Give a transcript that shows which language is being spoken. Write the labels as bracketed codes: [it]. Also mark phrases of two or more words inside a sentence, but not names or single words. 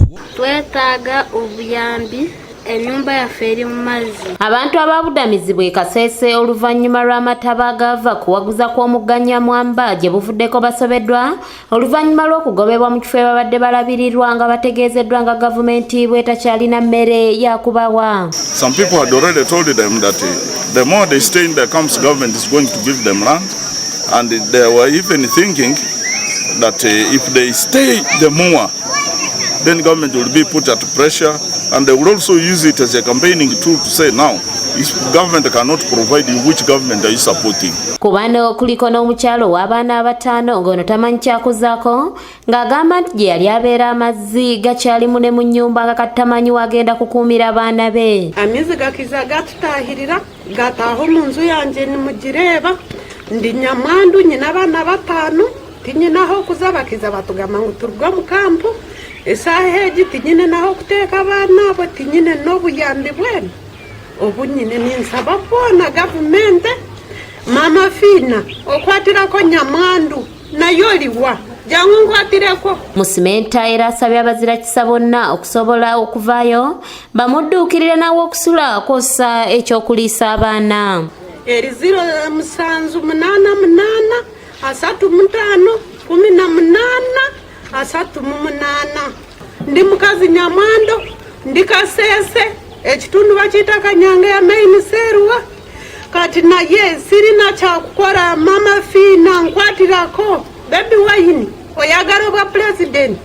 [lg] Twetaaga obuyambi enyumba yaffe eri mu mazzi. Abantu ababudamizibwa e Kasese oluvannyuma lw'amataba agava kuwaguza kw'omugganya Mwamba gye buvuddeko basobeddwa oluvannyuma lw'okugobebwa mu kifo babadde balabirirwa nga bategeezeddwa nga gavumenti bw'etakyalina mmere yakubawa. [en] Some people had already told them that the more they stay in the camps, government is going to give them land, and they were even thinking that if they stay the more, then government will be put at pressure, and they will also use it as a campaigning tool to say, now, if government cannot provide you, which government are you supporting? [lg] Kubano kuliko n'omukyalo w'abaana abataano ng'ono tamanyi kyakuzaako ng'agamba nti gye yali abeera amazzi gakyalimu ne mu nnyumba nga katamanyi wagenda kukuumira abaana be. [ttj] Amazzi gakiza gatutahirira gataaho mu nzu yange nimugireeba ndi Nyamwandu nyina abaana bataano tinyinaho kuzabakiza batugamba ngu turuga mu kampu esaaha egi tinyine naho kuteeka abaana abo tinyine n'obuyambi bwenu obu nyine ninsaba boona gavumenti mama Fiina okwatirako Nyamwandu nayo oliwa jangu nkwatireko. [lg] Musimenta era asabye abazirakisa bonna okusobola okuvaayo bamudduukirire nawe okusula kosa ekyokuliisa abaana. Eri 0788 35 18 ndi mukazi Nyamwando ndi Kasese ekitundu bakiyita Kanyanga ya main Serwa kati naye sirina kyakukora mama Fiina nkwatirako baby wine oyagala bwa president.